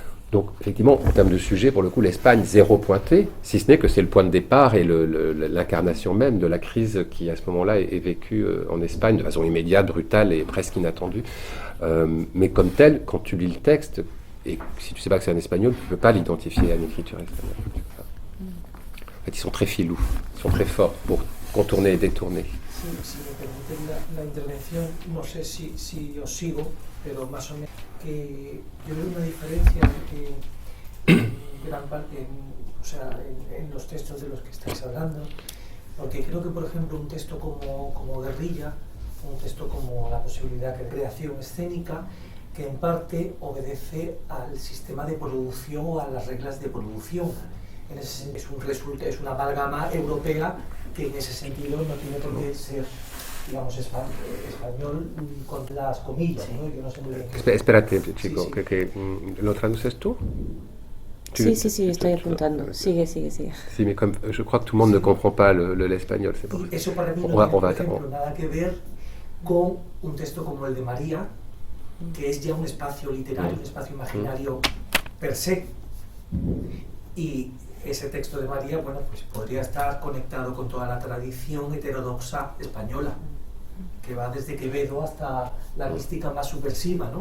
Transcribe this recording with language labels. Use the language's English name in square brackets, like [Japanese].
[French] Donc, effectivement, en termes de sujet, pour le coup, l'Espagne, zéro pointé, si ce n'est que c'est le point de départ et l'incarnation même de la crise qui, à ce moment-là, est vécue en Espagne de façon immédiate, brutale et presque inattendue. Mais comme tel, quand tu lis le texte, et si tu ne sais pas que c'est un espagnol, tu ne peux pas l'identifier à une écriture espagnole. En fait, ils sont très filous, ils sont très forts pour contourner et détourner. [Spanish] Si me permiten la intervención, no sé si os sigo, pero más o menos que yo veo una diferencia en gran parte, en los textos de los que estáis hablando, porque creo que, por ejemplo, un texto como Guerrilla, un texto como La posibilidad de creación escénica, que en parte obedece al sistema de producción o a las reglas de producción. En ese sentido, es una amalgama europea que en ese sentido no tiene por qué ser, digamos, español con las comillas, ¿no? Yo no sé muy bien qué... Espérate, chico, sí. que ¿lo traduces tú? Sí, estoy apuntando. Sigue. [French] Si, mais comme je crois que tout le monde ne comprend pas l'espagnol, c'est pour ça. [Spanish] Y eso para mí no tiene, por ejemplo, nada que ver con un texto como el de María, que es ya un espacio literario, un espacio imaginario per se. Y ese texto de María, bueno, pues podría estar conectado con toda la tradición heterodoxa española, que va desde Quevedo hasta la mística más subversiva, ¿no?